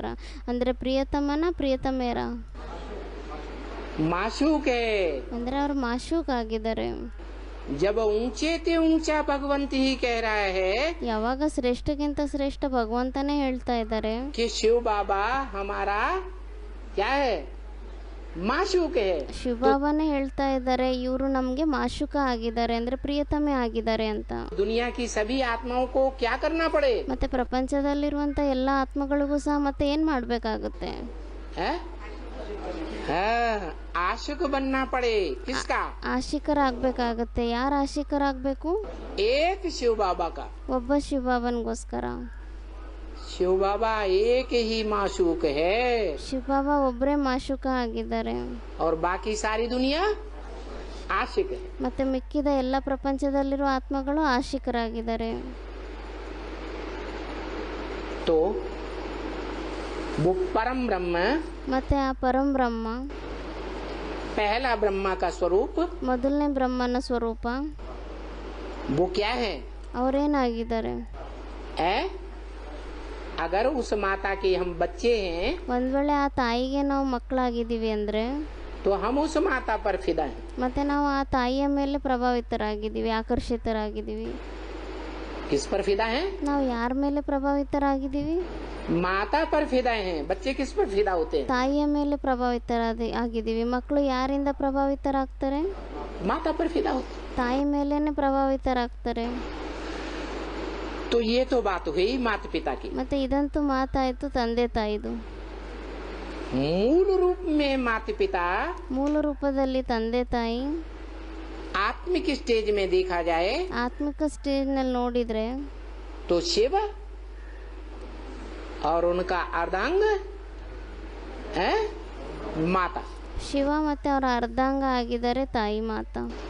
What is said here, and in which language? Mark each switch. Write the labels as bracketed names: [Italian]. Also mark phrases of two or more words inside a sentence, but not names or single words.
[Kannada] ಅಂದರೆ ಪ್ರಿಯತಮನ, ಪ್ರಿಯತಮೇರ? [Hindi] माशूक है। [Kannada] ಅಂದರೆ ಅವ್ರು ಮಾಶೂಕ್ ಆಗಿದ್ದಾರೆ. [Hindi] जब ऊंचे ते ऊंचा भगवंत ही कह रहा है [Kannada] ಯಾವಾಗ ಶ್ರೇಷ್ಠಕ್ಕಿಂತ ಶ್ರೇಷ್ಠ ಭಗವಂತನೇ ಹೇಳ್ತಾ ಇದ್ದಾರೆ [Hindi] कि शिव बाबा हमारा क्या है? माशूक है। [Kannada] ಶಿವಬಾಬಾನೇ ಹೇಳ್ತಾ ಇದ್ದಾರೆ ಇವರು ನಮಗೆ ಮಾಶುಕ ಆಗಿದ್ದಾರೆ, ಅಂದ್ರೆ ಪ್ರಿಯತಮೆ ಆಗಿದ್ದಾರೆ ಅಂತ. [Hindi] दुनिया की सभी आत्माओं को क्या करना पड़े? [Kannada] ಮತ್ತೆ ಪ್ರಪಂಚದಲ್ಲಿರುವಂತ ಎಲ್ಲ ಆತ್ಮಗಳಿಗೂ ಸಹ ಮತ್ತೆ ಏನ್ ಮಾಡ್ಬೇಕಾಗುತ್ತೆ? [Hindi] है? आशिक बनना पड़े। किसका? [Kannada] ಆಶಿಕರಾಗಬೇಕಾಗತ್ತೆ. ಯಾರು ಆಶಿಕರಾಗಬೇಕು? [Hindi] एक शिव बाबा का। [Kannada] ಒಬ್ಬ ಶಿವಬಾಬನ್ಗೋಸ್ಕರ. [Hindi] शिव बाबा एक ही माशूक है [Kannada] ಶಿವಬಾಬಾ ಒಬ್ಬರೇ ಮಾಶುಕ ಆಗಿದ್ದಾರೆ, [Hindi] और बाकी सारी दुनिया आशिक है। [Kannada] ಮತ್ತೆ ಮಿಕ್ಕಿದ ಎಲ್ಲ ಪ್ರಪಂಚದಲ್ಲಿರುವ ಆತ್ಮಗಳು ಆಶಿಕರಾಗಿದ್ದಾರೆ. [Hindi] तो वो परम ब्रह्म, [Kannada] ಮತ್ತೆ ಆ ಪರಂ ಬ್ರಹ್ಮ, [Hindi] पहला ब्रह्मा का स्वरूप, [Kannada] ಮೊದಲನೇ ಬ್ರಹ್ಮನ ಸ್ವರೂಪ, [Hindi] वो क्या है? [Kannada] ಅವರೇನಾಗಿದ್ದಾರೆ? [Hindi] है? अगर उस माता के हम बच्चे हैं [Kannada] ಒಂದ್ ವೇಳೆ ಆ ತಾಯಿಗೆ ನಾವು ಮಕ್ಕಳಾಗಿದ್ದೀವಿ ಅಂದ್ರೆ [Hindi] तो हम उस माता पर फिदा हैं। [Kannada] ಮತ್ತೆ ನಾವು ಆ ತಾಯಿಯ ಮೇಲೆ ಪ್ರಭಾವಿತರಾಗಿದ್ದೀವಿ, ಆಕರ್ಷಿತರಾಗಿದ್ದೀವಿ. [Hindi] किस पर फिदा हैं? [Kannada] ನಾವು ಯಾರ ಮೇಲೆ ಪ್ರಭಾವಿತರಾಗಿದ್ದೀವಿ? [Hindi] माता पर फिदा हैं। बच्चे किस पर फिदा होते हैं? [Kannada] ತಾಯಿಯ ಮೇಲೆ ಆಗಿದ್ದೀವಿ. ಮಕ್ಕಳು ಯಾರಿಂದ ಪ್ರಭಾವಿತರಾಗ್ತಾರೆ? [Hindi] माता पर फिदा होते हैं। [Kannada] ತಾಯಿ ಮೇಲೇನೆ ಪ್ರಭಾವಿತರಾಗ್ತಾರೆ. [Hindi] तो ये तो बात हुई माता पिता की। [Kannada] ಮತ್ತೆ ಇದಂತೂ ಮಾತಾಯ್ತು ತಂದೆ ತಾಯಿದು. [Hindi] मूल रूप में माता पिता [Kannada] ಮೂಲ ರೂಪದಲ್ಲಿ ತಂದೆ ತಾಯಿ. [Hindi] आत्मिक स्टेज में देखा जाए [Kannada] ಆತ್ಮಿಕ ಸ್ಟೇಜ್ ನಲ್ಲಿ ನೋಡಿದ್ರೆ [Hindi] तो शिव और उनका अर्धांग है माता। [Kannada] ಶಿವ ಮತ್ತೆ ಅವರ ಅರ್ಧಾಂಗ ಆಗಿದ್ದಾರೆ ತಾಯಿ ಮಾತಾ.